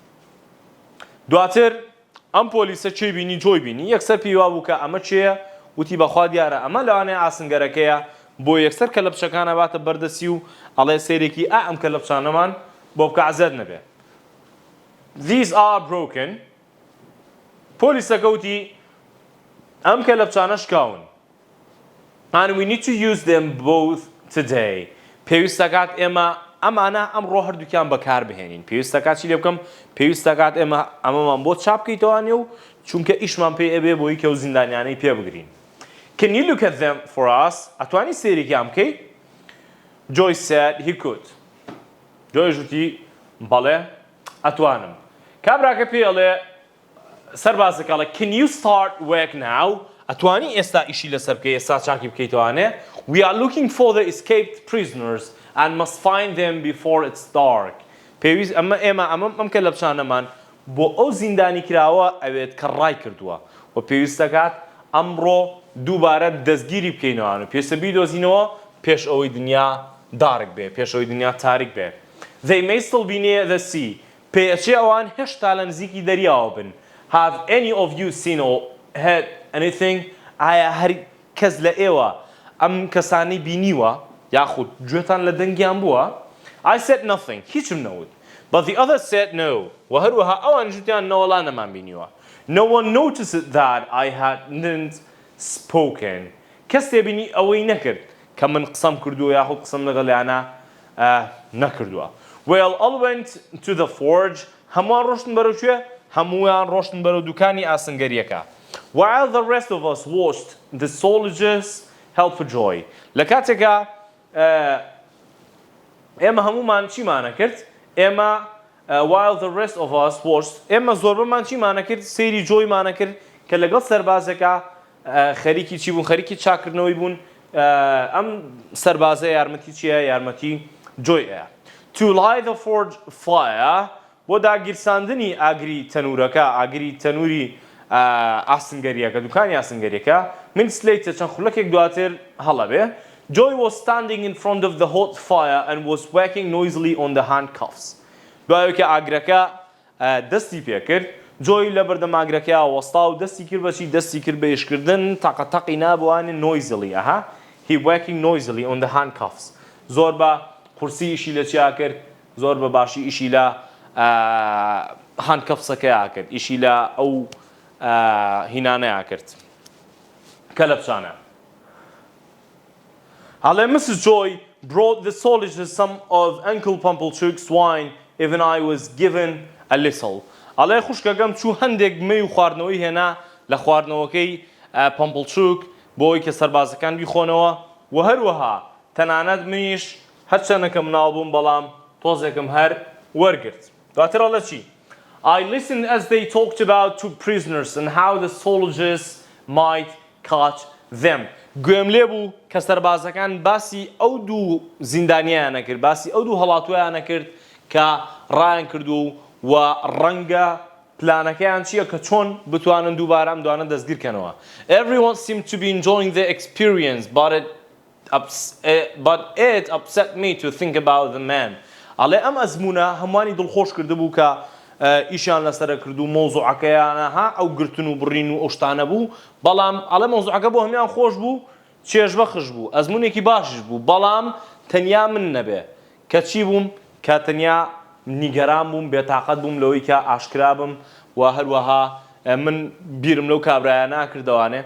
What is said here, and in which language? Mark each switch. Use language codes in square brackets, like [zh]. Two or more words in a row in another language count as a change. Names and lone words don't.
[ckb] دواتر ئەم پۆلیسە چێ بینی جۆی بینی یەکسەر پێی وا بوو کە ئەمە چێیە وتی بەخوا دیارە ئەمە لەوانەیە ئاسنگەرەکەیە بۆ یەکسەر کەلەپچەکانە باتە بەردەسی و ئەڵێ سەیرێکی ئەم کەلەپچانەمان بۆ بکە عەزەت نەبێ. [en] These are broken. [ckb] پۆلیسەکە وتی ئەم کەلەپچانە شکاون. [en] And we need to use them both today. [ckb] پێویستەکات ئێمە ئەمانە ئەمڕۆ هەردووکیان بەکار بهێنین. پێویستەکات چی لێ بکەم؟ پێویستەکات ئێمە ئەمەمان بۆ چاپ بکەیتەوانێ و چونکە ئیشمان پێ ئەبێ بۆی کە و زیندانیانەی پێ بگرین. [en] Can you look at them for us? [ckb] ئەتوانی سێریکیان بکەی؟ [en] Joy said he could. [ckb] Joy وتی بەڵێ ئەتوانم. کابراکە پێ ئەڵێ سەربازەکە ئەڵێ [en] Can you start work now? [ckb] ئەتوانی ئێستا ئیشی لەسەر بکەی ئێستا چاکی بکەیتەوانێ؟ [en] We are looking for the escaped prisoners and must find them before it's dark. [ckb] پێویست ئێمە ئەم کەلەپچانەمان بۆ ئەو زیندانی کراوە ئەوێت کە ڕای کردووە و پێویستەکات ئەمڕۆ دووبارە دەستگیری بکەینەوە و پێویستە بیدۆزینەوە پێش ئەوەی دنیا دارک بێ پێش ئەوەی دنیا تاریک بێ. [en] They may still be near the sea. [ckb] پێچێ ئەوان هێشتا لە نزیکی دەریاوە بن. [en] Have any of you seen or heard anything? [ckb] ئایا هەر کەس لە ئێوە ئەم کەسانی بینیوە یاخود گوێتان لە دەنگیان بووە؟ [en] I said nothing. [ckb] هیچم نەوت. [en] But the others said no. [ckb] و هەروەها ئەوان ژوتیان نەوەڵا نەمان بینیوە. [en] No one noticed that I hadn't spoken. [ckb] کەس تێبینی ئەوەی نەکرد کە من قسەم کردووە یاخود قسەم لەگەڵیانە نەکردووە. [en] Well, all went to the forge. [ckb] هەمووان ڕۆشتن بەرەو کوێ؟ هەموویان ڕۆشتن بەرەو دوکانی ئاسنگەریەکە. [en] While the rest of us watched the soldiers help for Joy. [ckb] لە کاتێکە ئێمە هەموومان چیمانە کرد؟ ئێمە [en] while the rest of us watched [ckb] ئێمە زۆربەمان چیمانە کرد؟ سەیری جۆیمانە کرد کە لەگەڵ سەربازەکە خەریکی چی بوون؟ خەریکی چاکردنەوەی بوون. ئەم سەربازە یارمەتی چییە؟ یارمەتی جۆیە. [en] To light the forge fire [ckb] بۆ داگیرساندنی ئاگری تەنورەکە ئاگری تەنوری ئاسنگەریەکە دوکانی ئاسنگەریەکە من سلەیتە چەند خولەکێک دواتر هەڵەبێ. [en] Joy was standing in front of the hot fire and was working noisily on the handcuffs. [ckb] دوایەوە کە ئاگرەکە دەستی پێ کرد جۆی لە بەردەم ئاگرەکەی وەستا و دەستی کرد بەچی دەستی کرد بە ئێشکردن تاقەتەقی نابوانێ noisily. [en] He working noisily on the handcuffs. [ckb] زۆر بە قورسی ئیشی لە چیا کرد؟ زۆر بە باشی ئیشی لە handcuffsەکەیا کرد ئیشی لە ئەو هینانەیە کرد کەلەپچانە. [en] Mrs. Joy brought the soldiers some of Uncle Pumplechook's wine. even I was given a little. [ckb] ئەڵێ خوشکەکەم چوو هەندێک مەی و خواردنەوەی هێنا لە خواردنەوەکەی پەمپڵچووک بۆی کە سەربازەکان بیخۆنەوە و هەروەها تەنانەت منیش هەرچەندەکەم ناو بووم بەڵام تۆزێکم هەر وەرگرت. دواتر ئەڵێ چی؟ [en] I listened as they talked about two prisoners and how the soldiers might catch them. [ckb] گوێم لێ بوو کە سەربازەکان باسی ئەو دوو زیندانیایان نەکرد، باسی ئەو دوو هەڵاتویان نەکرد کە ڕایان کردو و ڕەنگە پلانەکەیان چییە کە چۆن بتوانن دووبارە ئەم دوانە دەستگیرکەنەوە. [en] Everyone seemed to be enjoying the experience, but it upset me to think about the man. [ckb] ئەڵێ ئەم ئەزمونە هەمووانی دڵخۆش کردبوو کە ئیشیان لەسەرە کردو مۆزوعەکەیانە ئەو گرتن و بڕین و ئەو شتانە بوو، بەڵام ئەڵێ مۆزوعەکە بۆ هەمیان خۆش بوو، چێژبەخش بوو، ئەزمونێکی باشش بوو، بەڵام تەنیا من نەبێ کە چی بووم کە تەنیا نیگەران بووم، بێتاقەت بووم لەوەی کە ئاشکرا بم و هەروەها من بیرم لەو کابرایە ناکردەوانێ.